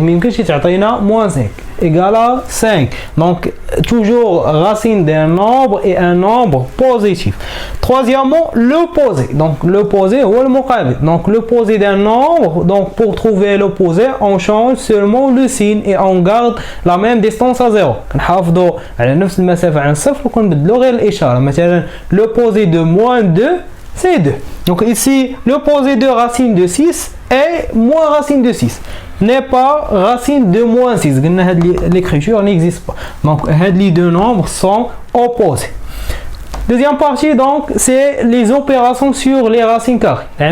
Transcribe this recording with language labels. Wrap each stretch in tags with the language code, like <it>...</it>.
<fr>Mais que c'est moins 5 égale à 5. Donc, toujours racine d'un nombre et un nombre positif. Troisièmement, l'opposé. Donc, l'opposé ou le muqabil. Donc, l'opposé d'un nombre. Donc, pour trouver l'opposé, on change seulement le signe et on garde la même distance à 0.</fr> <ar>نحافظوا على نفس المسافة عن الصفر وكنبدلوا غير الإشارة.</ar> <fr>مثلا, l'opposé de moins 2 c'est 2. Donc ici, l'opposé de racine de 6 est moins racine de 6. N'est pas racine de moins 6. L'écriture n'existe pas. Donc les deux nombres sont opposés. Deuxième partie, donc, c'est les opérations sur les racines carrées.</fr>